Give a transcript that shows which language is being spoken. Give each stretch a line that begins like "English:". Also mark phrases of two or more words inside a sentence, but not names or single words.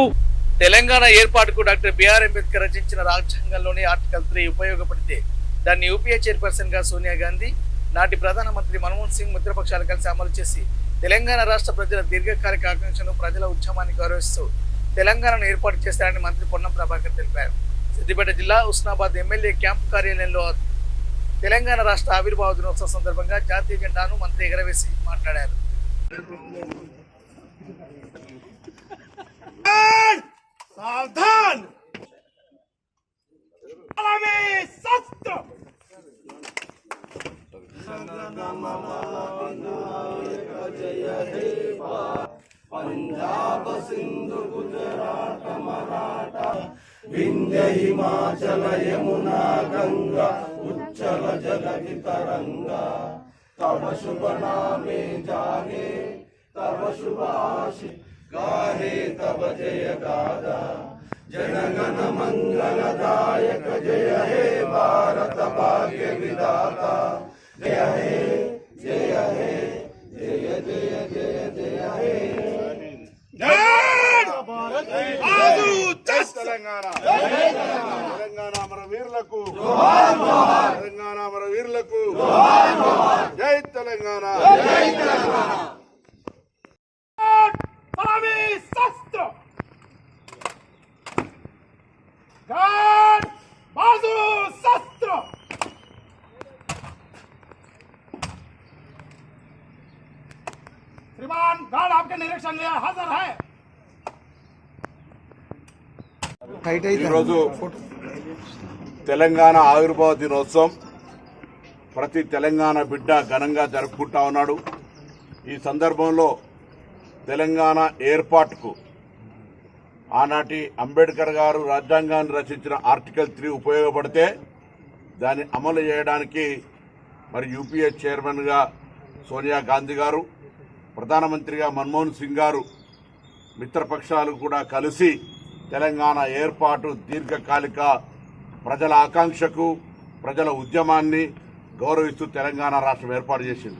Telugu: తెలంగాణ ఏర్పాటుకు డాక్టర్ బిఆర్ అంబేద్కర్ రచించిన రాజ్యాంగంలోని ఆర్టికల్ 3 ఉపయోగపడితే దాన్ని యూపీఏ చైర్పర్సన్గా సోనియా గాంధీ, నాటి ప్రధానమంత్రి మన్మోహన్ సింగ్ మిత్రపక్షాలు కలిసి అమలు చేసి తెలంగాణ రాష్ట్ర ప్రజల దీర్ఘకాలిక ఆకాంక్షను ప్రజల ఉద్యమాన్ని గౌరవిస్తూ తెలంగాణను ఏర్పాటు చేస్తారని మంత్రి పొన్నం ప్రభాకర్ తెలిపారు. సిద్దిపేట జిల్లా హుస్నాబాద్ ఎమ్మెల్యే క్యాంపు కార్యాలయంలో తెలంగాణ రాష్ట్ర ఆవిర్భావ దినోత్సవం సందర్భంగా జాతీయ జెండాను మంత్రి ఎగరవేసి మాట్లాడారు.
Hindi: सावधान शस्त्र
Bangla: পাঞ্জাব সিন্ধু গুজরাট মরাঠা বিন্ধ্য হিমাচল যমুনা গঙ্গা উচ্ছল জলধি তরঙ্গ তব শুভ নামে জাগে তব শুভ আশিস গাহে তব জয় গাথা জনগণ মঙ্গলদায়ক জয় হে ভারত ভাগ্য বিধাতা জয় হে জয় হে জয় জয় জয় জয় হে
Telugu: తెలంగాణ మన వీరులకు తెలంగాణ మన వీరులకు జై తెలంగాణ జై తెలంగాణ
Hindi: शस्त्र बाजू शस्त्र श्रीमान गार्ड आपके निरीक्षण लिए हाजिर है।
Telugu: ఈరోజు తెలంగాణ ఆవిర్భావ దినోత్సవం ప్రతి తెలంగాణ బిడ్డ ఘనంగా జరుపుకుంటా ఉన్నాడు. ఈ సందర్భంలో తెలంగాణ ఏర్పాటుకు ఆనాటి అంబేద్కర్ గారు రాజ్యాంగాన్ని రచించిన ఆర్టికల్ 3 ఉపయోగపడితే దాన్ని అమలు చేయడానికి మరి యూపీఏ చైర్మన్గా సోనియా గాంధీ గారు, ప్రధానమంత్రిగా మన్మోహన్ సింగ్ గారు, మిత్రపక్షాలు కూడా కలిసి తెలంగాణ ఏర్పాటు దీర్ఘకాలిక ప్రజల ఆకాంక్షకు ప్రజల ఉద్యమాన్ని గౌరవిస్తూ తెలంగాణ రాష్ట్రం ఏర్పాటు చేసింది.